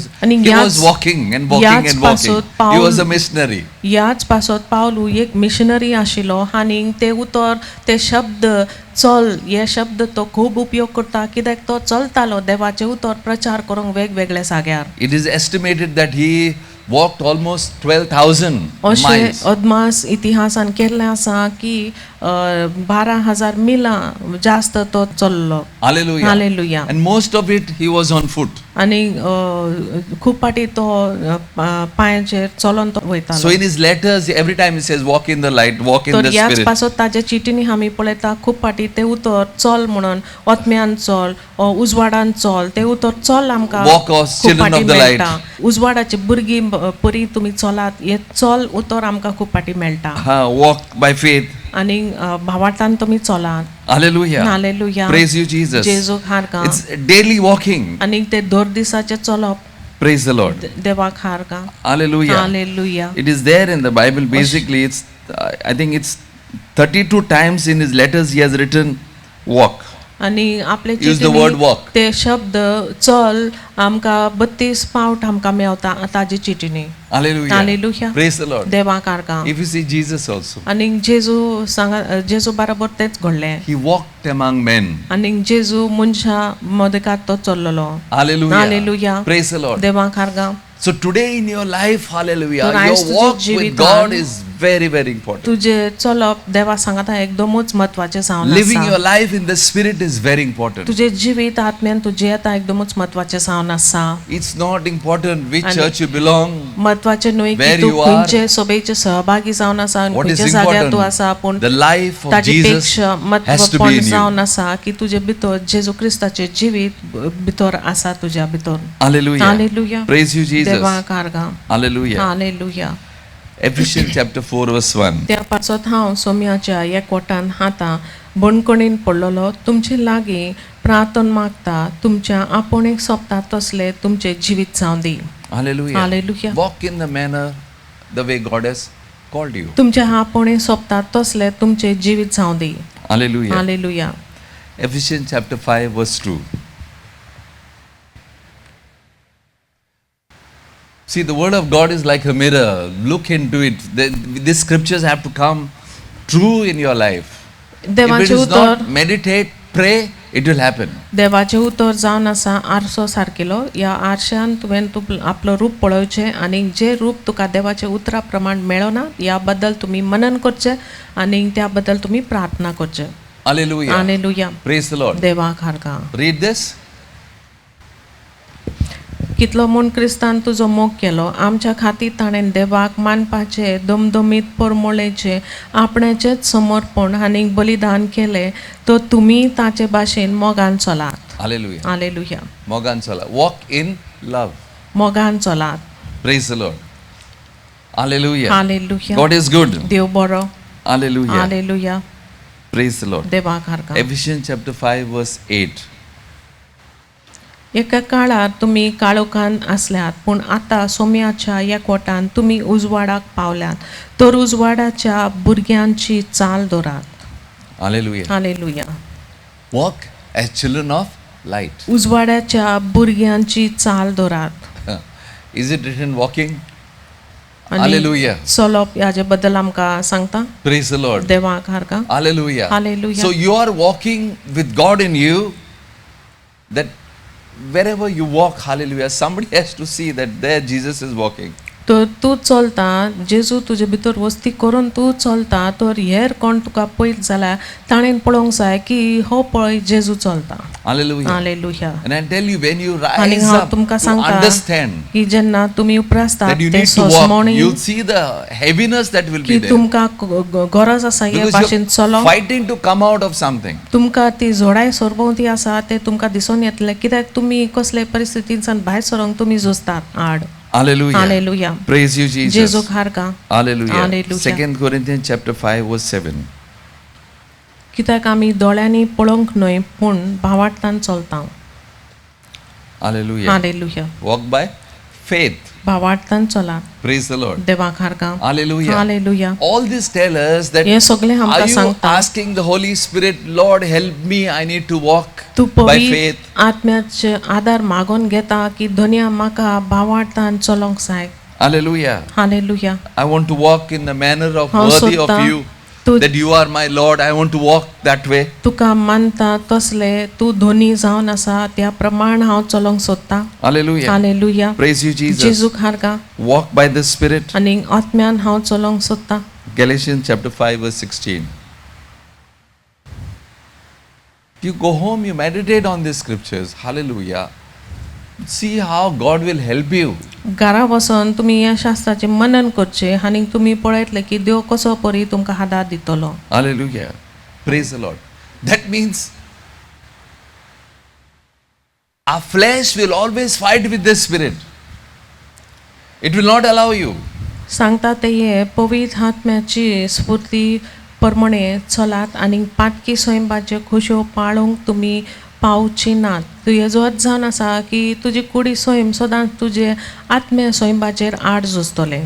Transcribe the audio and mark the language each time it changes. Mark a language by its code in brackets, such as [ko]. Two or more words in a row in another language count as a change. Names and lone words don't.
[kok] आणि [en] he [kok] याच- [en] was walking and walking [kok] याच [en] and walking. [kok] पासून [en] He [kok] पाऊल- [en] was a missionary. [kok] ह्याच पासत पावलू एक मिशनरी आशिल्लो आनी ते उतर ते शब्द चल हे शब्द तो खूब उपयोग करता कित्याक तो चलतालो देवाचे उतर प्रचार करूंक वेगवेगळ्या जाग्यार. [en] It is estimated that he walked almost 12,000 [kok] अशें [en] miles. [kok] अदमास इतिहासान केल्लें आसा की 12,000 मिलां जास्त तो चल्लो. [en] Hallelujah. Hallelujah. And most of it he was on foot. [kok] आनी खूब पाटी तो पांयाचेर चलोन तो [en] So [kok] वयतालो. [en] in his letters, every time he says, walk in the light, walk in [kok] तर [en] the [kok] ह्याच [en] spirit. [kok] पासत ताजे चिटीनी आमी पळयता खूब पाटी ते उतर चल म्हणून ओत्म्यान चल उजवाडान चल ते उतर चल आमकां [en] Walk, O [kok] खूब [en] children [kok] पाटी [en] of the light. [kok] मेळटा. उजवाडाचे भुरगीं परी तुमी चलात हे चल उतर आमकां खूब पाटी मेळटा. [en] Walk by faith. [kok] आनी भावार्थान तुमी चलात. [en] Hallelujah. [kok] हालेलुया. [en] Praise you, Jesus. [kok] जेजूक हारका. [en] It's daily walking. [kok] आनी ते दर दिसाचे चलप [en] Praise the Lord. [kok] देवाक हारका. [en] Hallelujah. [kok] हालेलुया. [en] It is there in the Bible. Basically, it's I think it's 32 times in his letters he has written walk. [kok] आनी आपले [en] Use the word walk. [kok] ते शब्द चल आमकां 32 फावट आमकां मेवता ताजी चिटीनी. [en] Hallelujah. Hallelujah. Praise the Lord. [kok] देवाक हारका. [en] If you see Jesus also, [kok] आनी जेजू सांगा जेजू बराबर तेच घडलें. [en] he walked among men. [kok] आनी जेजू मनशां मदकात तो चल्लोलो. [en] Hallelujah. Hallelujah. Praise the Lord. [kok] देवाक हारका. [en] So today in your life, hallelujah, [kok] तर आयज [en] your [kok] तुज्या [en] walk with [kok] जिवितान [en] God is very, very important. [kok] तुझे चलप देवा सांगता एकदमच महत्वाचे जावन [en] Living your [kok] आसा. [en] life in the Spirit is very important. [kok] तुझे जिवीत आत्म्यान तुझे आता एकदमच महत्वाचे जावन आसा. [en] It's not important which And- church you belong, [kok] महत्वाचे न्हय [en] Where [kok] की तू [en] you are. [kok] खंयचे सभेचे सहभागी जावन आसा आनी [en] what is [kok] खंयच्या जाग्यार तू [en] important, [kok] आसा पूण [en] the life of [kok] ताजे [en] Jesus [kok] पेक्षा [en] has to be [kok] महत्वपूर्ण [en] in you. [kok] जावन आसा की तुझे भितर जेजू क्रिस्ताचे जिवीत भितर आसा तुझ्या भितर. [en] Hallelujah. Hallelujah. Praise you, Jesus. [kok] देवा कारगा. [en] Hallelujah. [kok] हालेलुया. [en] Ephesians chapter 4 verse 1. [kok] त्या पासत हांव सोम्याच्या एकवटान हातां बणकणीन पडलेलो तुमचे लागीं प्रार्थना मागता तुमच्या आपुणेक सोंपता तसले तुमचे जिवीत जावं दी. [en] Hallelujah. Hallelujah. Walk in the manner the way God has called you. [kok] तुमच्या आपुणे सोंपता तसले तुमचे जिवीत जावं दी. [en] Hallelujah. [kok] हालेलुया. [en] Ephesians chapter 5 verse 2. See, the word of God is like a mirror. Look into it. These scriptures have to come true in your life. If it [kok] देवाचे [en] is [kok] उतर [en] not, meditate, pray, it will happen. [kok] देवाचे उतर जावन आसा आरसो सारकेलो. या आरशान तुवें आपलो रूप पळोवचें आनी जे रूप तुका देवाचे उतरा प्रमाण मेळना या बद्दल तुमी मनन करचें आनी त्या बद्दल तुमी प्रार्थना करचें. [en] Hallelujah. [kok] हालेलुया. [en] Praise the Lord. [kok] देवाक हारगा. [en] Read this. [kok] कितलो म्हूण क्रिस्तान तुजो मोग केलो आमच्या खातीर ताणें देवाक मानपाचे दमदमीत परमळेचे आपणाचेच समर्पण आनी बलिदान केले तो तुमी ताचे भाशेन मोगान चलात. [en] Hallelujah. [kok] हालेलुया. मोगान चलात. [en] Walk in love. [kok] मोगान चलात. [en] Praise the Lord. Hallelujah. [kok] हालेलुया. [en] God is good. [kok] देव बरो. [en] Hallelujah. [kok] हालेलुया. [en] Praise the Lord. [kok] देवाक हारगा. [en] Ephesians chapter 5 verse 8. [kok] एका काळार तुमी काळोखान आसल्यात पूण आतां सोम्याच्या एकवटान तुमी उजवाडाक पावल्यात तर उजवाडाच्या भुरग्यांची चाल दवरात. [en] Hallelujah. [kok] हालेलुया. [en] Walk as children of light. [kok] उजवाडाच्या भुरग्यांची चाल दवरात. [en] Is it written walking? [kok] आनी [en] Hallelujah. [kok] चलप हाजे बद्दल आमकां सांगता. [en] Praise the Lord. [kok] देवाक हारगा. [en] Hallelujah. Hallelujah. So you are walking with God in you, that wherever you walk, hallelujah, somebody has to see that there Jesus is walking. [kok] तर तूं चलता जेजू तुजे भितर वस्ती करून तूं चलता तर हेर कोण तुका पळयत जाल्यार ताणें पळोवंक जाय की हो पळय जेजू चलता. [en] Hallelujah. [kok] हालेलुया. [en] And I tell you, when you [kok] आनी [en] rise [kok] हांव [en] up [kok] तुमकां [en] to [kok] सांगता [en] understand [kok] की जेन्ना तुमी उपरासतात [en] that you [kok] ते [en] need to walk, [kok] सोसमणी [en] you'll see the heaviness that will [kok] की [en] be there. [kok] तुमकां गरज आसा हे [en] Because [kok] भाशेन [en] you're [kok] चलोवंक. [en] fighting to come out of something. [kok] तुमकां ती जोडाय सोरभोंवती आसा ते तुमकां दिसून येतले कित्याक तुमी कसले परिस्थितींसान भायर सरोंक तुमी झुजतात आड. [en] Hallelujah. [kok] हालेलुया. [en] Praise you, Jesus. [kok] जेजूक हारगा. [en] Hallelujah. Hallelujah. 2 Corinthians chapter 5 verse 7. [kok] कित्याक आमी दोळ्यांनी पळोवंक न्हय पूण भावार्थान चलता. [en] Hallelujah. [kok] हालेलुया. [en] Walk by faith. [kok] भावार्थान चला. [en] Praise the Lord. [kok] देवाक हारगा. [en] Hallelujah. [kok] हालेलुया. [en] All this tell us that [kok] हे सगळे [en] are [kok] आमकां [en] you [kok] सांगता [en] asking the Holy Spirit, Lord, help me, I need to walk [kok] तू [en] by [kok] पवित्र [en] faith. [kok] आत्म्याचे आदार मागून घेता की धन्या म्हाका भावार्थान चलोंक जाय. [en] Hallelujah. [kok] हालेलुया. [en] I want to walk in the manner of [kok] हांव [en] worthy of [kok] सोदतां [en] you. [kok] तू [en] That you are my Lord. I want to walk that way. [kok] तुका मानता तसले तू धोनी जावन आसा त्या प्रमाण हांव चलोंक सोदता. [en] Hallelujah. [kok] हालेलुया. [en] Praise you, Jesus. [kok] जेजूक हारगा. [en] Walk by the Spirit. [kok] आनी आत्म्यान हांव चलोंक सोदता. [en] Galatians chapter 5 verse 16. You go home, you meditate on these scriptures. Hallelujah. See how God will help you. घरा वचून तुमी ह्या शास्त्राचे मनन करचे आनी तुमी पळयतले की देव कसो परी तुमकां आदार दितलो. Hallelujah. Praise the Lord. That means our flesh will always fight with the Spirit. It will not allow you. [kok] सांगता ते हे पवित्र आत्म्याची स्फूर्ती प्रमाणे चलात आनी पाटकी स्वयंपाचे खुशो पाळूंक तुमी पावची नात. तू हेजो अर्थ जावन आसा की तुजी कुडी स्वयं सदांच तुजे आत्म्या स्वयंपाचेर आड झुजतले